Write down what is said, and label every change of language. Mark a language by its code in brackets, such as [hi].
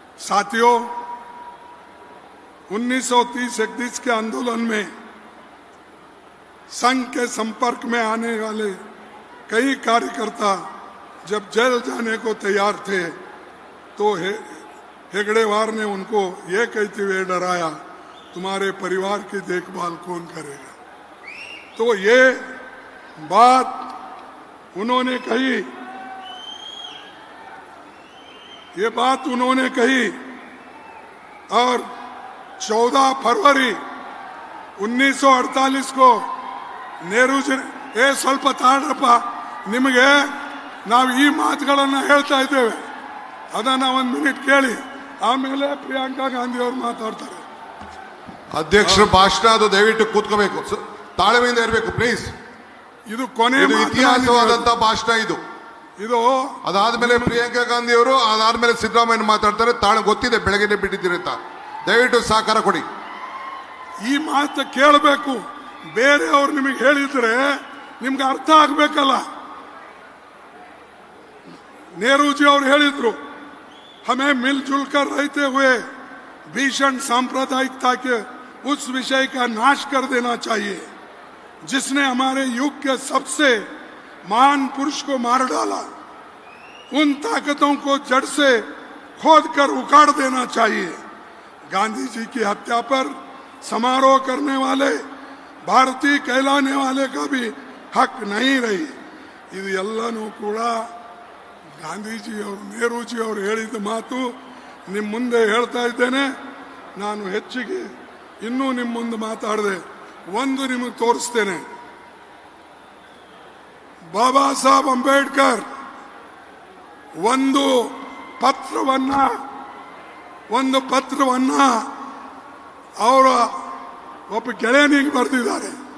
[hi] साथियों 1930-31 के आंदोलन में संघ के संपर्क में आने वाले कई कार्यकर्ता जब जेल जाने को तैयार थे तो हेगड़ेवार ने उनको ये कहते हुए डराया, तुम्हारे परिवार की देखभाल कौन करेगा। तो ये बात उन्होंने कही, ये बात उन्होंने कही और 14 फरवरी 1948 को नेहरू जी [kn] ಸ್ವಲ್ಪ ತಾಳ್ರಪ್ಪ, ನಿಮಗೆ ನಾವು ಈ ಮಾತುಗಳನ್ನು ಹೇಳ್ತಾ ಇದ್ದೇವೆ, ಅದನ್ನ ಒಂದು ಮಿನಿಟ್ ಕೇಳಿ, ಆಮೇಲೆ ಪ್ರಿಯಾಂಕಾ ಗಾಂಧಿ ಅವರು ಮಾತಾಡ್ತಾರೆ। ಅಧ್ಯಕ್ಷರ ಭಾಷಣ ಅದು ದಯವಿಟ್ಟು ಕೂತ್ಕೋಬೇಕು, ತಾಳ್ಮೆಯಿಂದ ಇರಬೇಕು ಪ್ಲೀಸ್। ಇದು ಕೊನೆ ಇತಿಹಾಸವಾದಂತ ಭಾಷಣ ಇದು। ಅದಾದ್ಮೇಲೆ ಪ್ರಿಯಾಂಕಾ ಗಾಂಧಿ ಅವರು, ಅದಾದ್ಮೇಲೆ ಸಿದ್ದರಾಮಯ್ಯ ಮಾತಾಡ್ತಾರೆ। ಗೊತ್ತಿದೆ ಬೆಳಗ್ಗೆ ಬಿಟ್ಟಿದ್ದೀರಿ ಅಂತ, ದಯವಿಟ್ಟು ಸಹಕಾರ ಕೊಡಿ। ಈ ಮಾತು ಕೇಳಬೇಕು, ಬೇರೆಯವರು ನಿಮಗೆ ಹೇಳಿದ್ರೆ ನಿಮ್ಗೆ ಅರ್ಥ ಆಗ್ಬೇಕಲ್ಲ। [hi] नेहरू जी और [kn] ಹೇಳಿದ್ರು, [hi] हमें मिलजुल कर रहते हुए भीषण सांप्रदायिकता के उस विषय का नाश कर देना चाहिए जिसने हमारे युग के सबसे महान पुरुष को मार डाला। उन ताकतों को जड़ से खोद कर उखाड़ देना चाहिए। गांधी जी की हत्या पर समारोह करने वाले, भारतीय कहलाने वाले का भी हक नहीं रही। [kn] ಇದು ಎಲ್ಲನೂ ಕೂಡ ಗಾಂಧೀಜಿಯವರು, ನೆಹರೂಜಿಯವರು ಹೇಳಿದ ಮಾತು ನಿಮ್ಮ ಮುಂದೆ ಹೇಳ್ತಾ ಇದ್ದೇನೆ। ನಾನು ಹೆಚ್ಚಿಗೆ ಇನ್ನೂ ನಿಮ್ಮ ಮುಂದೆ ಮಾತಾಡದೆ ಒಂದು ನಿಮಗೆ ತೋರಿಸ್ತೇನೆ। ಬಾಬಾ ಸಾಹೇಬ್ ಅಂಬೇಡ್ಕರ್ ಒಂದು ಪತ್ರವನ್ನ ಅವರ ಒಬ್ಬ ಗೆಳೆಯನಿಗೆ ಬರೆದಿದ್ದಾರೆ।